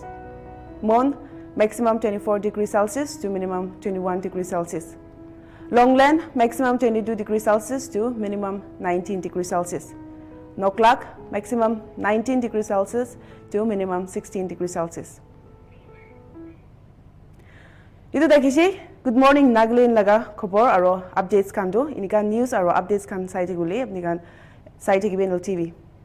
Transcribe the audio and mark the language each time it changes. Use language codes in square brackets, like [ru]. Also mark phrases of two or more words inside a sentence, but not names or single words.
[en] Mon maximum 24 degrees Celsius to minimum 21 degrees Celsius. Longland maximum 22 degrees Celsius to minimum 19 degrees Celsius. Noklak maximum 19 degrees Celsius to minimum 16 degrees Celsius. [nag] Itu dakishi Good Morning Nagaland laga khobor aro updates kan do inikan news aro updates kan sai thegule apni kan sai thegibe Nltv.